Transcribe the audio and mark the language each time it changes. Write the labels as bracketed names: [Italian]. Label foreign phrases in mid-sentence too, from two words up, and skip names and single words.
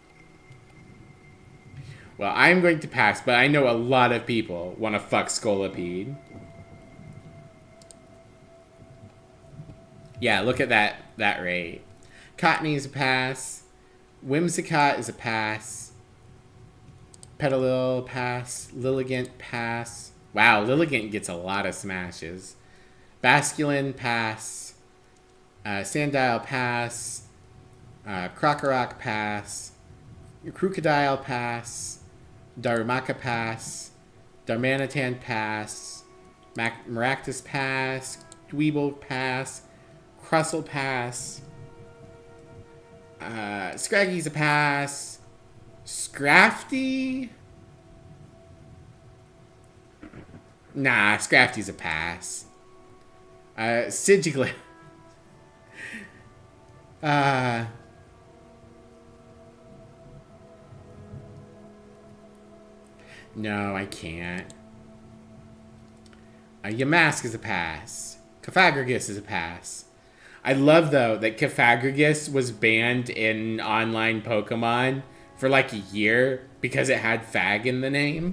[English] Well, I'm going to pass, but I know a lot of people want to fuck Scolipede. Yeah, look at that rate. Cottony is a pass. Whimsicott is a pass. Petalil, pass. Lilligant, pass. Wow, Lilligant gets a lot of smashes. Basculin, pass. Sandile, pass. Krokorok, pass. Crocodile, pass. Darumaka, pass. Darmanitan, pass. Maractus, pass. Dweeble, pass. Crustle, pass. Scraggy's a pass. Scrafty? Nah, Scrafty's a pass. Sigilyph. No, I can't. Yamask is a pass. Cofagrigus is a pass. I love, though, that Cofagrigus was banned in online Pokemon for like a year because it had fag in the name.